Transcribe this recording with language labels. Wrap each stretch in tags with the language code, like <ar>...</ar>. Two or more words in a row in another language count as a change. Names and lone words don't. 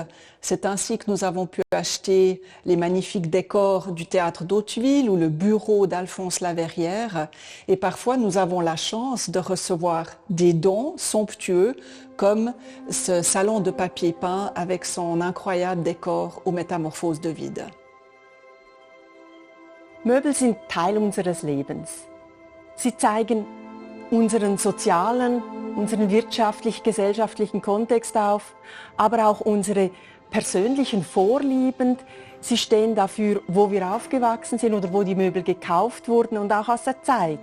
<fr>C'est ainsi que nous avons pu acheter les magnifiques décors du théâtre d'Hauteville ou le bureau d'Alphonse Laverrière. Et parfois, nous avons la chance de recevoir des dons somptueux comme ce salon de papier peint avec son incroyable décor aux métamorphoses de vide.</fr> <de>Möbel sind Teil unseres Lebens. Sie zeigen unseren sozialen, unseren wirtschaftlich-gesellschaftlichen Kontext auf, aber auch unsere persönlichen Vorlieben. Sie stehen dafür, wo wir aufgewachsen sind oder wo die Möbel gekauft wurden und auch aus der Zeit.</de>